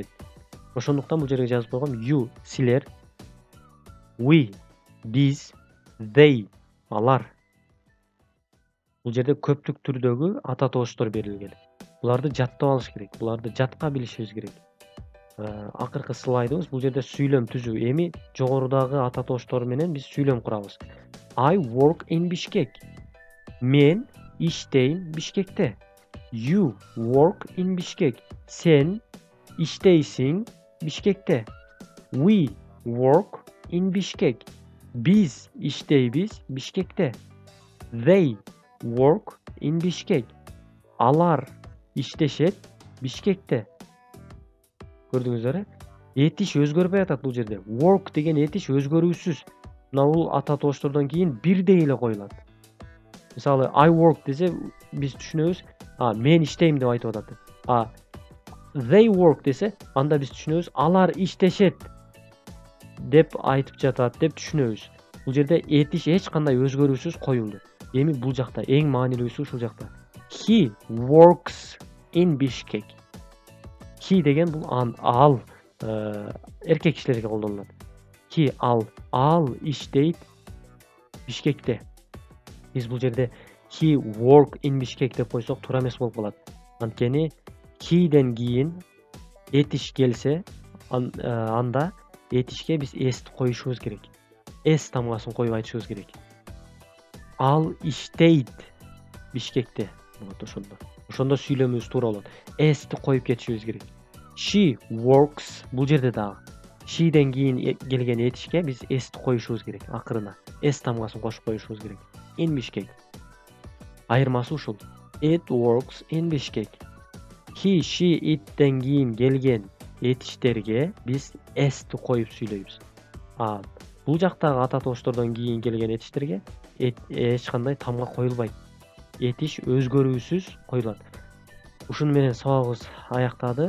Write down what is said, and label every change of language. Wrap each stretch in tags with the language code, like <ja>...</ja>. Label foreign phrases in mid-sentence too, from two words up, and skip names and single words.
<ky>Ошондуктан бул жерге жазып койгом you силер, we биз, they алар. Бул жерде көптүк түрдөгү ата тооштор берилген. Буларды жаттап алыш керек. Буларды жатка билишибиз керек. Акыркы слайдыбыз бул жерде сүйлөм түзүү. Эми жогорудагы ата тооштор менен биз сүйлөм курабыз.</ky> <en>I work in Bishkek.</en> <ky>Мен иштейм Бишкекте.</ky> <en>You work in Bishkek.</en> <ky>Sen иштейсиң Бишкекте.</ky> <en>We work in Bishkek.</en> <ky>Биз иштейбиз Бишкекте.</ky> <en>They work in Bishkek.</en> <ky>Алар иштешет Бишкекте. Көрдүңүздөр? Этиш өзгөрбөй атат бул жерде. Work деген этиш өзгөрүүсүз. Мына бул ата тооштордон кийин бирдей эле коюлат. Мисалы</ky> <en>I work</en> <ky>десе биз түшүнөбүз, мен иштейм деп айтып атат.</ky> <en>They work</en> <ky>десе анда биз түшүнөбүз, алар иштешет деп айтып жатат деп түшүнөбүз. Бул жерде этиш эч кандай өзгөрүүсүз коюлду. Эми бул жакта эң маанилүүсү ушул жакта.</ky> <en>He works in Bishkek.</en> <ky>He деген бул ал эркек кишилерге колдонулат. He ал иштейт Бишкекте. Биз бул жерде</ky> <en>he work in Bishkek</en> <ky>деп койсок туура эмес болуп калат. Анткени he'ден кийин этиш келсе, анда этишке биз s'ти коюшубуз керек. S тамгасын коюп айтышыбыз керек. Ал иштейт Бишкекте болот ошондо. Ошондо сүйлөмүбүз туура болот. S'ти коюп кетишибиз керек.</ky> <en>She works</en> <ky>бул жерде дагы she'ден кийин келген этишке биз s'ти коюшубуз керек акырына. S тамгасын кошуп коюшубуз керек. In Bishkek. Айырмасы ушул.</ky> <en>It works in Bishkek. He, she,</en> <ky>it'тен кийин келген этиштерге биз s'ти коюп сүйлөйбүз. Бул жактагы ата тооштордон кийин келген этиштерге эч кандай тамга коюлбайт. Этиш өзгөрүүсүз коюлат. Ушуну менен сабагыбыз аяктады.</ky>